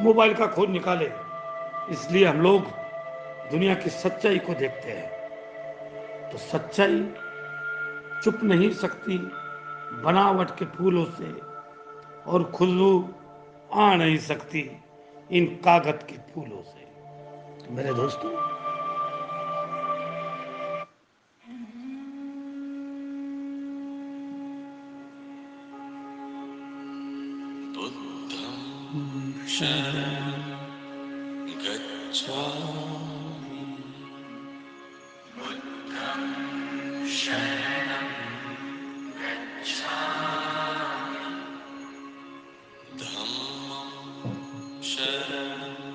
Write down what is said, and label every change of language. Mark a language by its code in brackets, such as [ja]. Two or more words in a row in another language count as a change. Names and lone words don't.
[hi] मोबाइल का खोज निकाले, इसलिए हम लोग दुनिया की सच्चाई को देखते हैं। तो सच्चाई छुप नहीं सकती बनावट के फूलों से, और खुशबू आ नहीं सकती इन कागज के फूलों से। मेरे दोस्तों, [pi] बुद्धं शरणं गच्छामि, बुद्धं शरणं गच्छामि, धम्मं शरणं